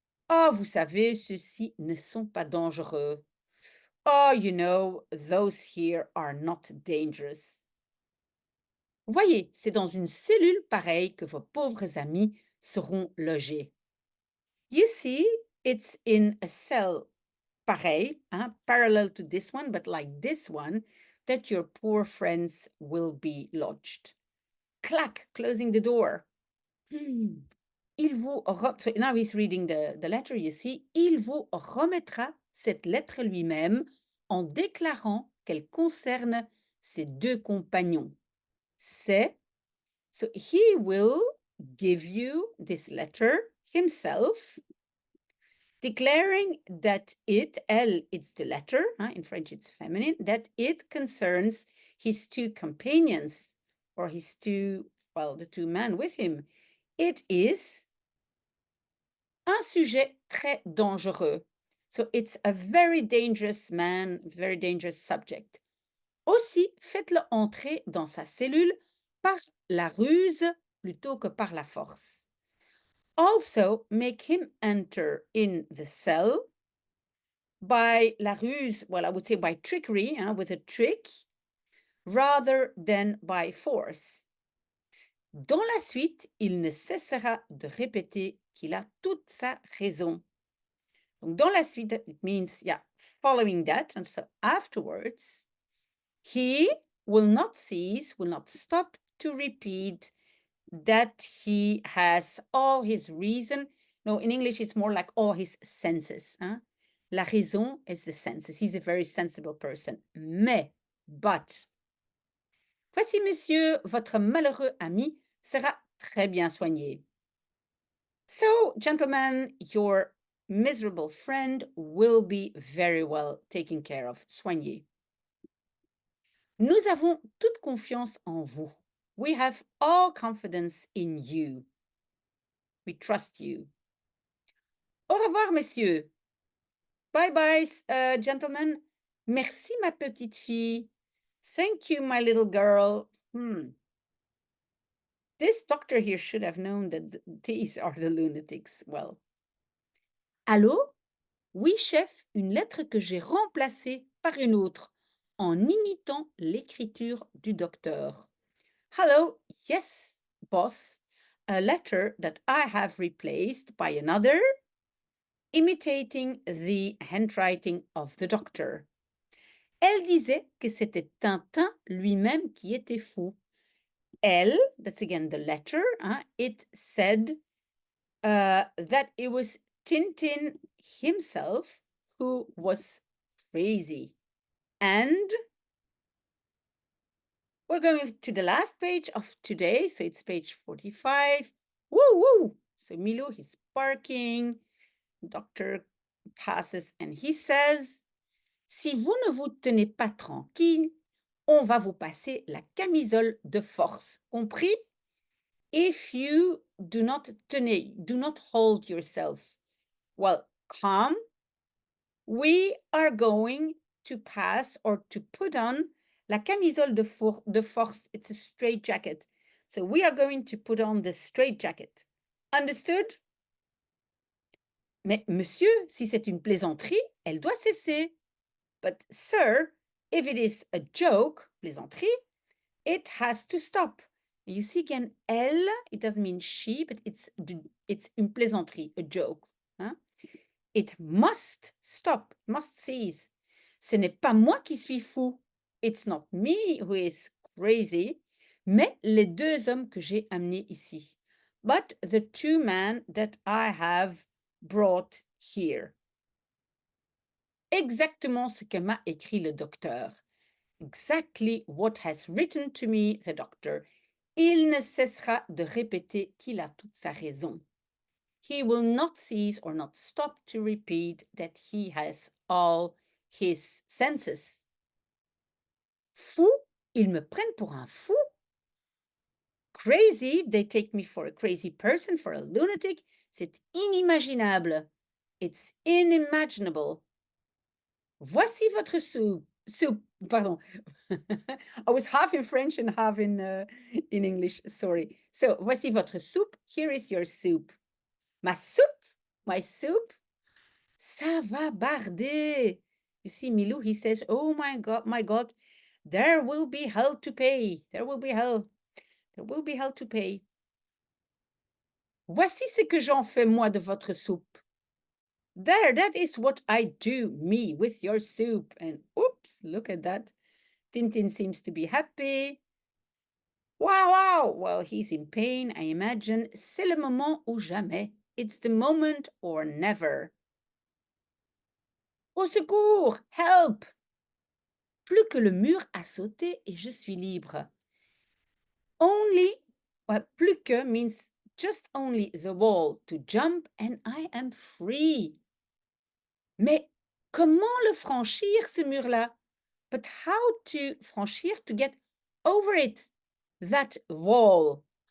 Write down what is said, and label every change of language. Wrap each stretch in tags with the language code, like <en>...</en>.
<fr>Oh, vous savez, ceux-ci ne sont pas dangereux.</fr> <en>Oh, you know, those here are not dangerous.</en> <fr>Voyez, c'est dans une cellule pareille que vos pauvres amis seront logés.</fr> <en>You see, it's in a cell</en> <fr>pareil, hein,</fr> <en>parallel to this one, but like this one, that your poor friends will be lodged. Clack, closing the door. Hmm.</en> <fr>Il vous</fr> <en>so now he's reading the letter, you see.</en> <fr>Il vous remettra cette lettre lui-même en déclarant qu'elle concerne ses deux compagnons.</fr> <en>C'est, so he will give you this letter himself, declaring that it, elle, it's the letter, in French it's feminine, that it concerns his two companions, or his two, well, the two men with him. It is</en> <fr>un sujet très dangereux.</fr> <en>So it's a very dangerous man, very dangerous subject.</en> <fr>Aussi, faites-le entrer dans sa cellule par la ruse plutôt que par la force.</fr> <en>Also, make him enter in the cell by la ruse, well, I would say by trickery, with a trick, rather than by force.</en> <fr>Dans la suite, il ne cessera de répéter qu'il a toute sa raison. Donc, dans la suite,</fr> <en>it means, yeah, following that, and so afterwards, he will not cease, will not stop to repeat that he has all his reason. No, in English, it's more like all his senses. La raison is the senses. He's a very sensible person.</en> <fr>But, voici, monsieur, votre malheureux ami sera très bien soigné.</fr> <en>So, gentlemen, your miserable friend will be very well taken care of, soigné.</en> <fr>Nous avons toute confiance en vous.</fr> <en>We have all confidence in you. We trust you.</en> <fr>Au revoir, messieurs.</fr> <en>Bye bye, gentlemen.</en> <fr>Merci, ma petite fille.</fr> <en>Thank you, my little girl. This doctor here should have known that these are the lunatics. Well. Allô?</en> <fr>Oui, chef, une lettre que j'ai remplacée par une autre en imitant l'écriture du docteur.</fr> <en>Hello, yes, boss. A letter that I have replaced by another, imitating the handwriting of the doctor.</en> <fr>Elle disait que c'était Tintin lui-même qui était fou.</fr> <en>Elle, that's again the letter, it said that it was Tintin himself who was crazy. And we're going to the last page of today, so it's page 45. Woo woo! So Milou, he's barking. Doctor passes and he says,</en> <fr>si vous ne vous tenez pas tranquille, on va vous passer la camisole de force. Compris?</fr> <en>If you do not hold yourself, well, calm, we are going to pass or to put on la camisole de force. It's a straitjacket. So we are going to put on the straitjacket. Understood?</en> <fr>Mais monsieur, si c'est une plaisanterie, elle doit cesser.</fr> <en>But sir, if it is a joke, plaisanterie, it has to stop. You see again, elle, it doesn't mean she, but it's une plaisanterie, a joke. It must stop, must cease.</en> <fr>Ce n'est pas moi qui suis fou.</fr> <en>It's not me who is crazy,</en> <fr>mais les deux hommes que j'ai amenés ici.</fr> <en>But the two men that I have brought here.</en> <fr>Exactement ce que m'a écrit le docteur.</fr> <en>Exactly what has written to me the doctor.</en> <fr>Il ne cessera de répéter qu'il a toute sa raison.</fr> <en>He will not cease or not stop to repeat that he has all his senses.</en> <fr>Fou, ils me prennent pour un fou.</fr> <en>Crazy, they take me for a crazy person, for a lunatic.</en> <fr>C'est inimaginable.</fr> <en>It's inimaginable.</en> <fr>Voici votre soup. Pardon.</fr> <en>I was half in French and half in English, sorry. So,</en> <fr>voici votre soupe.</fr> <en>Here is your soup.</en> <fr>Ma soupe,</fr> <en>my soup,</en> <fr>ça va barder.</fr> <en>You see, Milou, he says, oh my God, there will be hell to pay. There will be hell. There will be hell to pay.</en> <fr>Voici ce que j'en fais moi de votre soupe.</fr> <en>There, that is what I do, me, with your soup. And oops, look at that. Tintin seems to be happy. Wow, wow. Well, he's in pain, I imagine.</en> <fr>C'est le moment ou jamais.</fr> <en>It's the moment or never.</en> <fr>Au secours! Help! Plus que le mur à sauter et je suis libre.</fr> <en>Only, well, plus que means just only the wall to jump and I am free.</en> <fr>Mais comment le franchir, ce mur-là?</fr> <en>But how to franchir, to get over it, that wall?</en>